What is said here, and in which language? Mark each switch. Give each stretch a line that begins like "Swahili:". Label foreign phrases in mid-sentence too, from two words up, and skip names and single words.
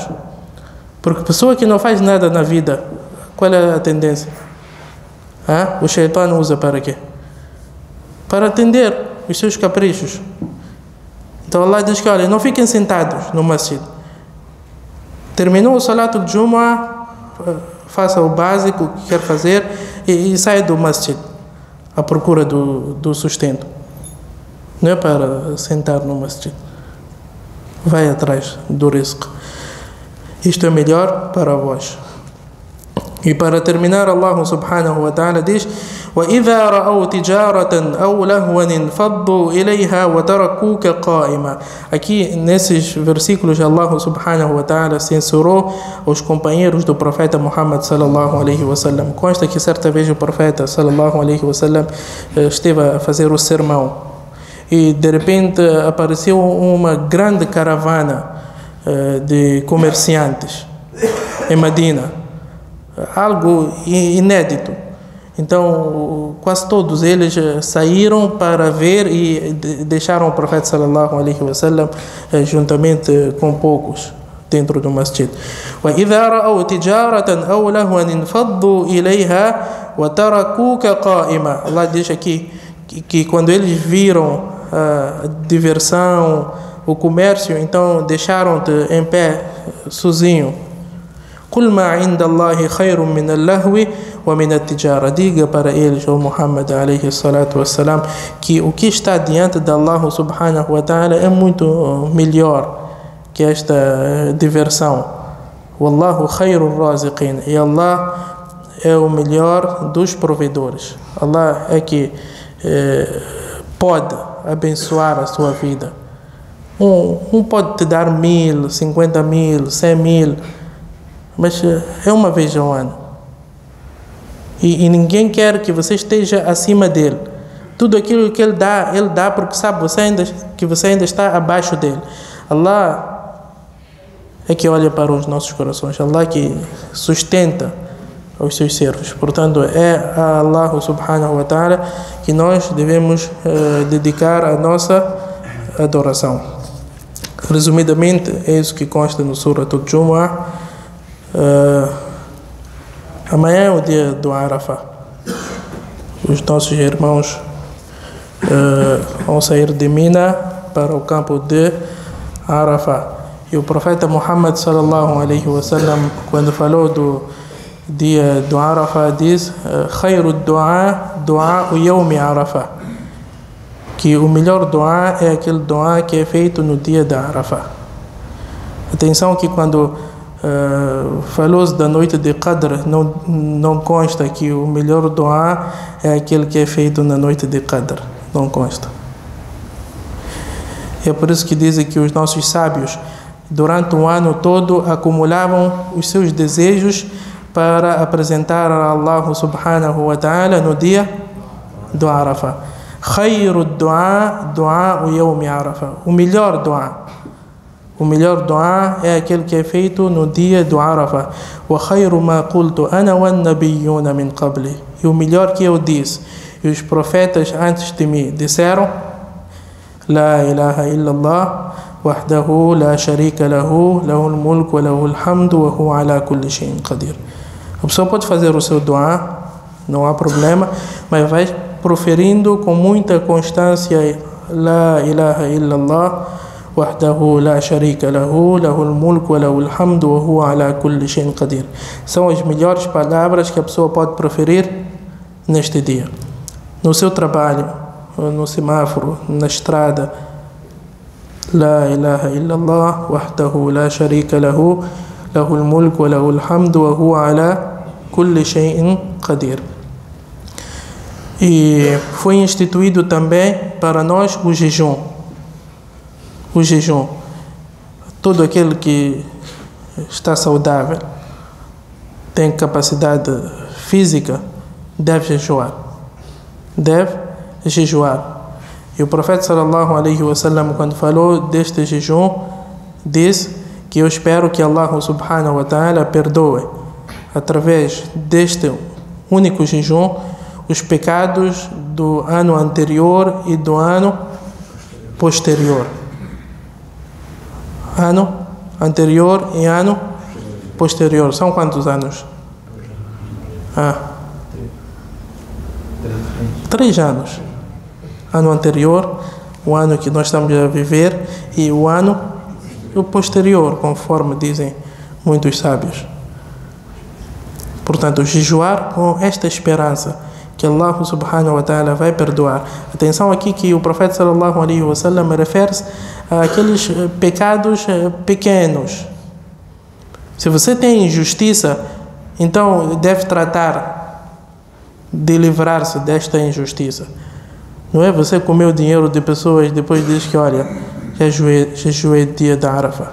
Portuguese: Porque pessoa que não faz nada na vida, qual é a tendência? O shaitan usa para quê? Para atender os seus caprichos. Então Allah diz que, olha, não fiquem sentados no masjid. Terminou o
Arabic: صلاة الجمعة,
Portuguese: faça o básico que quer fazer e saia do masjid à procura do sustento. Não é para sentar no masjid. Vai atrás do rizq. Isto é melhor para vós. E para terminar,
Arabic: الله سبحانه وتعالى diz: وَإِذَا رَأَوْا تِجَارَةً أَوْ لَهْوًا انفَضُّوا إِلَيْهَا وَتَرَكُوكَ قَائِمًا.
Portuguese: Aqui nesses versículos,
Arabic: الله سبحانه وتعالى
Portuguese: censurou os companheiros do profeta Muhammad
Arabic: صلى الله عليه وسلم.
Portuguese: Consta que certa vez o profeta
Arabic: صلى الله عليه وسلم
Portuguese: esteve a fazer o sermão. e de repente apareceu uma grande caravana de comerciantes em Medina, algo inédito. Então quase todos eles saíram para ver e deixaram o profeta
Arabic: صلى الله عليه وسلم
Portuguese: juntamente com poucos dentro do masjid.
Arabic: وَإِذَا رَأَوْا تِجَارَةً أَوْ لَهْوًا انفضوا إليها وَتَرَكُوكَ قَائِمًا.
Portuguese: Allah diz aqui que quando eles viram a diversão, o comércio, então deixaram-te em pé sozinho.
Arabic: قُلْ مَا عِنْدَ اللَّهِ خَيْرٌ مِنَ اللَّهْوِ وَمِنَ التِّجَارَةِ.
Portuguese: Diga para eles, o Muhammad
Arabic: عليه الصلاة والسلام,
Portuguese: que o que está diante de
Arabic: الله سبحانه وتعالى
Portuguese: é muito melhor que esta diversão.
Arabic: والله خير الرازقين.
Portuguese: E Allah é o melhor dos provedores. Allah é que pode abençoar a sua vida. Um pode te dar 1.000, 50.000, 100.000, mas é uma vez ao ano. E ninguém quer que você esteja acima dele. Tudo aquilo que ele dá porque sabe que você ainda está abaixo dele. Allah é que olha para os nossos corações. Allah que sustenta os seus servos. Portanto, é a
Arabic: الله سبحانه وتعالى
Portuguese: que nós devemos dedicar a nossa adoração. Resumidamente, é isso que consta no
Arabic: سورة الجمعة.
Portuguese: Amanhã é o dia do Arafah. Os nossos irmãos vão sair de Mina para o campo de Arafah. E o profeta Muhammad
Arabic: صلى الله عليه وسلم,
Portuguese: quando falou do dia do Arafah, diz:
Arabic: "خير الدعاء دعاء يوم عرفة",
Portuguese: que o melhor du'a é aquele du'a que é feito no dia da Arafah. Atenção que quando falou-se da noite de Qadr, não consta que o melhor du'a é aquele que é feito na noite de Qadr, não consta. É por isso que dizem que os nossos sábios durante o ano todo acumulavam os seus desejos para apresentar a
Arabic: الله سبحانه وتعالى
Portuguese: no dia do Arafah.
Arabic: خير الدعاء دعاء يوم عرفة.
Portuguese: O melhor du'a é aquele que é feito no dia do Arafah.
Arabic: وخير ما قلت أنا والنبيون من قبلي.
Portuguese: E o melhor que eu disse e os profetas antes de mim disseram:
Arabic: لا إله إلا الله وحده لا شريك له له الملك وله الحمد وهو على كل شيء قدير.
Portuguese: A pessoa pode fazer o seu du'a, não há problema, mas vai proferindo com muita constância:
Arabic: لا إله إلا الله وحده لا شريك له له الملك وله الحمد وهو على كل شيء قدير.
Portuguese: São as melhores palavras que a pessoa pode proferir neste dia. No seu trabalho, no semáforo, na estrada:
Arabic: لا إله إلا الله وحده لا شريك له له الملك وله الحمد وهو على كل شيء قدير.
Portuguese: E foi instituído também para nós o jejum. O jejum. Todo aquele que está saudável, tem capacidade física, deve jejuar. Deve jejuar. E o profeta
Arabic: صلى الله عليه وسلم,
Portuguese: quando falou deste jejum, disse que eu espero que
Arabic: الله سبحانه وتعالى
Portuguese: perdoe através deste único jejum os pecados do ano anterior e do ano posterior. Ano anterior e ano posterior. São quantos anos? 3 anos. Ano anterior, o ano que nós estamos a viver, e o ano posterior, conforme dizem muitos sábios. Portanto, jejuar com esta esperança que
Arabic: الله سبحانه وتعالى
Portuguese: vai perdoar. Atenção aqui que o profeta
Arabic: صلى الله عليه وسلم
Portuguese: refere-se àqueles pecados pequenos. Se você tem injustiça, então deve tratar de livrar-se desta injustiça. Não é você comer o dinheiro de pessoas e depois diz que, olha, jejuei dia da Arafah.